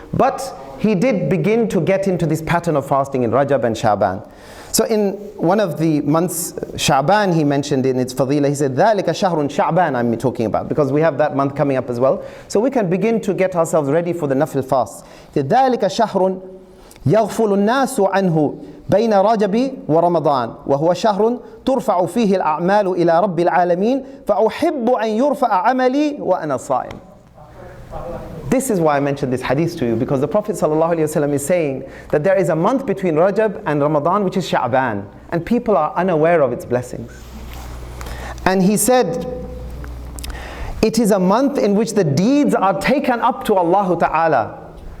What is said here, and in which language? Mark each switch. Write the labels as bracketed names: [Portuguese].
[English] But he did begin to get into this pattern of fasting in Rajab and Sha'ban. So in one of the months, Sha'ban, he mentioned in its fadila, he said, [Arabic] ذَلِكَ شَهْرٌ [English] Sha'ban, I'm talking about, because we have that month coming up as well. So we can begin to get ourselves ready for the nafil fast. [Arabic] ذَلِكَ شَهْرٌ يغفل الناس عنه بين رجب ورمضان وهو شهر ترفع فيه الأعمال إلى رب العالمين فأحب أن يرفع عملي وأنا صائم. [English] This is why I mentioned this hadith to you, because the Prophet ﷺ is saying that there is a month between Rajab and Ramadan, which is Sha'ban, and people are unaware of its blessings. And he said, it is a month in which the deeds are taken up to Allah Ta'ala.